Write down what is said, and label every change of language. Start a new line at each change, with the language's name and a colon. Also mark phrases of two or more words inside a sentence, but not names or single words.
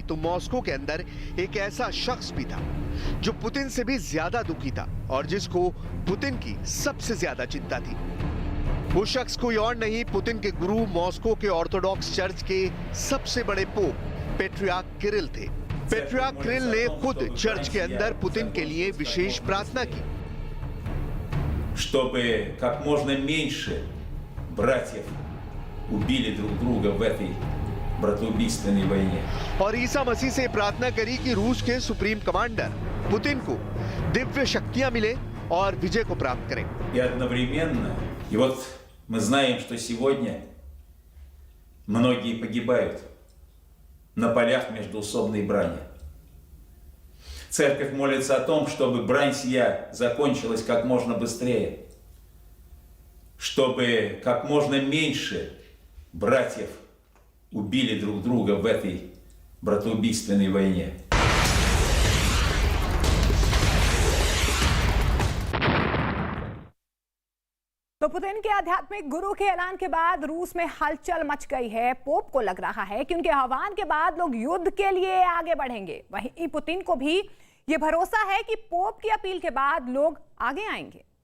Hindi: तो मॉस्को के अंदर एक ऐसा शख्स भी था जो पुतिन से भी ज्यादा दुखी था और जिसको पुतिन की सबसे ज्यादा चिंता थी। वो शख्स कोई और नहीं, पुतिन के गुरु, मॉस्को के
English: Orthodox Church
Hindi: के सबसे बड़े पोप पैट्रियार्क किरिल थे। पैट्रियार्क किरिल ने खुद चर्च के अंदर पुतिन के लिए विशेष प्रार्थना की,
Russian: чтобы как можно меньше братьев убили друг друга в этой братоубийственной войне.
Hindi: और ईसा मसीह से प्रार्थना करी कि रूस के
English: supreme commander
Hindi: पुतिन को दिव्य शक्तियां मिले और विजय को प्राप्त करें।
Russian: И одновременно, и вот мы знаем, что сегодня многие погибают на полях междоусобной брани. Церковь молится о том, чтобы брань сия закончилась как можно быстрее, чтобы как можно меньше братьев убили друг друга в этой братоубийственной войне.
Hindi: तो पुतिन के आध्यात्मिक गुरु के ऐलान के बाद रूस में हलचल मच गई है। पोप को लग रहा है कि उनके आह्वान के बाद लोग युद्ध के लिए आगे बढ़ेंगे। वहीं पुतिन को भी ये भरोसा है कि पोप की अपील के बाद लोग आगे आएंगे।